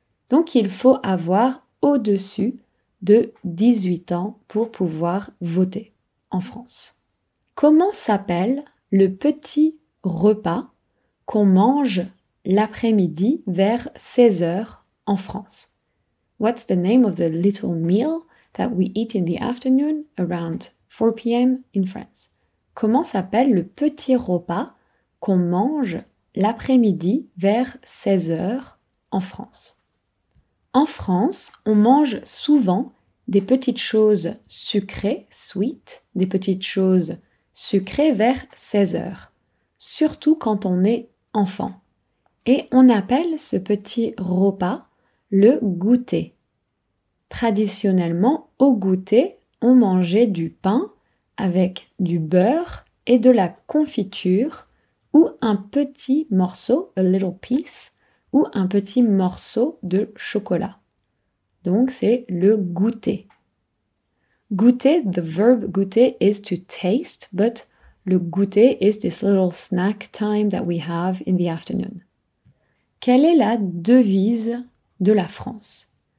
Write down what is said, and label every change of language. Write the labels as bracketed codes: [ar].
[fr] Donc, il faut avoir au-dessus de 18 ans pour pouvoir voter en France. Comment s'appelle le petit repas qu'on mange l'après-midi vers 16 heures en France? [en] What's the name of the little meal that we eat in the afternoon around 4 p.m. in France? [fr] Comment s'appelle le petit repas qu'on mange l'après-midi vers 16 heures en France? En France, on mange souvent des petites choses sucrées, sweet, des petites choses sucrées vers 16 heures, surtout quand on est enfant. Et on appelle ce petit repas le goûter. Traditionnellement, au goûter, on mangeait du pain avec du beurre et de la confiture ou un petit morceau, [en] a little piece, [fr] ou un petit morceau de chocolat. Donc c'est le goûter. [en] Goûter, the verb goûter is to taste, but le goûter is this little snack time that we have in the afternoon. [fr] Quelle est la devise de la France?